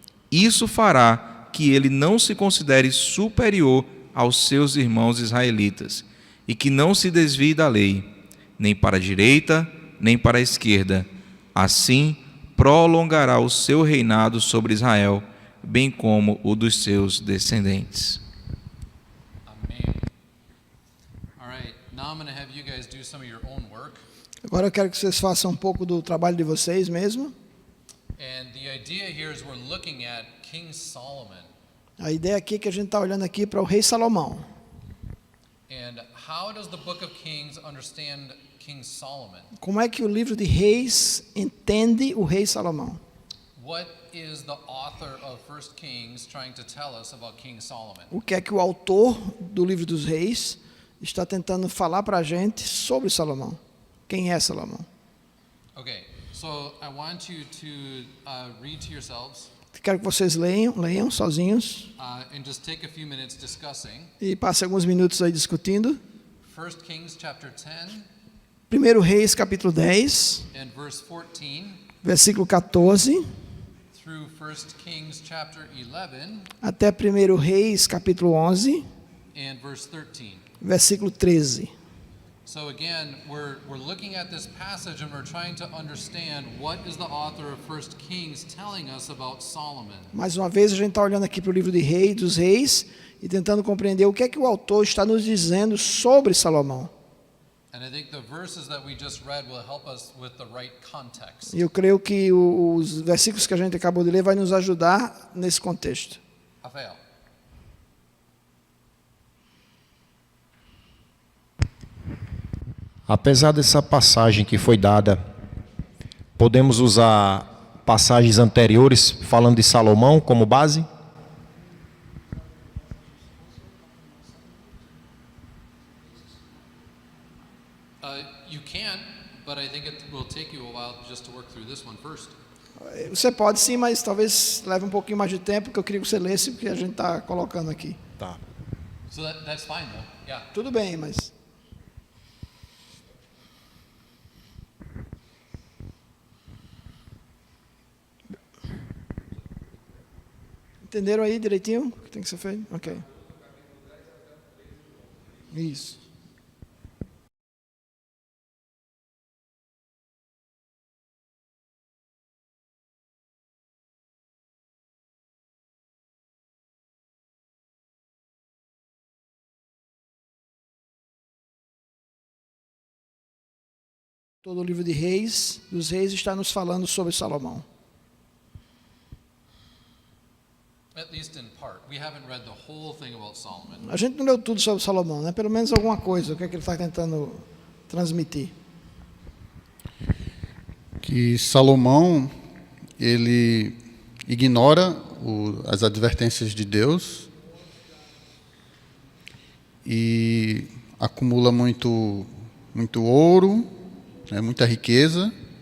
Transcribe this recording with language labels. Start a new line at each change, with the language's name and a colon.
Portuguese: Isso fará que ele não se considere superior aos seus irmãos israelitas e que não se desvie da lei, nem para a direita, nem para a esquerda. Assim, prolongará o seu reinado sobre Israel, bem como o dos seus descendentes. Amen.
English: All right, now I'm going to have you guys do some of your own work.
Portuguese: Agora eu quero que vocês façam um pouco do trabalho de vocês mesmo.
English: And the idea here is we're looking at King Solomon
Portuguese: A ideia aqui é que a gente está olhando aqui para o rei Salomão.
English: and how does the book of Kings understand King Solomon?
Portuguese: Como é que o livro de Reis entende o rei Salomão?
English: What is the author of 1 Kings trying to tell us about King Solomon?
Portuguese: O que é que o autor do livro dos Reis está tentando falar para a gente sobre Salomão? Quem é Salomão?
English: Okay, so I want you to read to yourselves
Portuguese: Quero que vocês leiam sozinhos
English: and just take a few minutes discussing
Portuguese: e passem alguns minutos aí discutindo.
English: 1 Kings chapter 10
Portuguese: 1 Reis capítulo 10,
English: and verse 14
Portuguese: versículo 14,
English: through 1 Kings chapter 11
Portuguese: até 1 Reis capítulo 11,
English: and verse 13.
Portuguese: versículo 13.
English: So again, we're looking at this passage and we're trying to understand what is the author of 1 Kings telling us about Solomon.
Portuguese: Mais uma vez a gente está olhando aqui para o livro de Reis, dos Reis, e tentando compreender o que é que o autor está nos dizendo sobre Salomão.
English: And I think the verses that we just read will help us with the right context.
Portuguese: E eu creio que os versículos que a gente acabou de ler vai nos ajudar nesse contexto. Rafael. Apesar dessa passagem que foi dada, podemos usar passagens anteriores falando de Salomão como base?
English: You can, but I think it will take you a while just to work through this one first.
Portuguese: Você pode sim, mas talvez leve um pouquinho mais de tempo, porque eu queria que você lesse, porque a gente está colocando aqui. Tá.
English: So that's fine though. Yeah.
Portuguese: Tudo bem, mas... Entenderam aí direitinho o que tem que ser feito? Ok. Isso. Todo o livro de Reis, dos Reis, está nos falando sobre Salomão.
English: At least in part. We haven't read the whole thing about Solomon.
Portuguese: A gente não leu tudo sobre Salomão, né? Pelo menos alguma coisa, o que é que ele está tentando transmitir. Que Salomão, ele ignora as advertências de Deus e acumula muito ouro, né, muita riqueza.